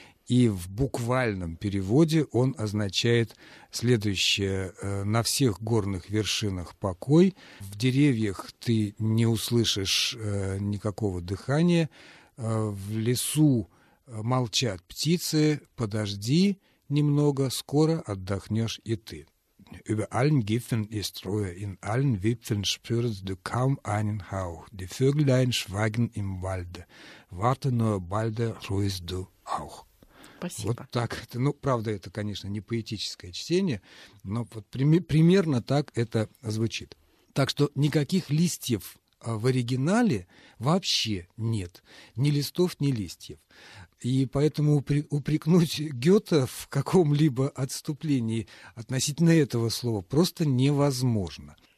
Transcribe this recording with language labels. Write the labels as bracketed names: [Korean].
[Russian] И в буквальном переводе он означает следующее: «На всех горных вершинах покой, в деревьях ты не услышишь никакого дыхания, в лесу молчат птицы, подожди немного, скоро отдохнешь и ты». [German] Über allen Gipfeln ist Ruhe, in allen Wipfeln spürst du kaum einen Hauch, die Vöglein schweigen im Walde, warte nur, bald ruhest du auch. [Russian] Спасибо. Вот так. Ну, правда, это, конечно, не поэтическое чтение, но вот примерно так это звучит. Так что никаких листьев в оригинале вообще нет. Ни листов, ни листьев. И поэтому упрекнуть Гёте в каком-либо отступлении относительно этого слова просто невозможно.